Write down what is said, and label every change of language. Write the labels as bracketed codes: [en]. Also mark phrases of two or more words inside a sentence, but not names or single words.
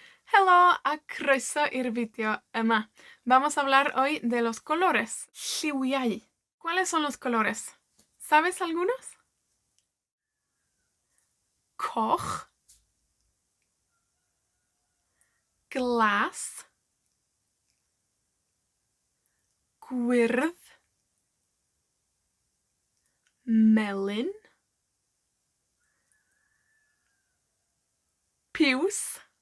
[cy] Helo a croeso i'r fideo yma. [es] Vamos a hablar hoy de los colores. Lliwiau. ¿Cuáles son los colores? ¿Sabes algunos? [cy] Coch, glas, gwyrdd, melyn, piws,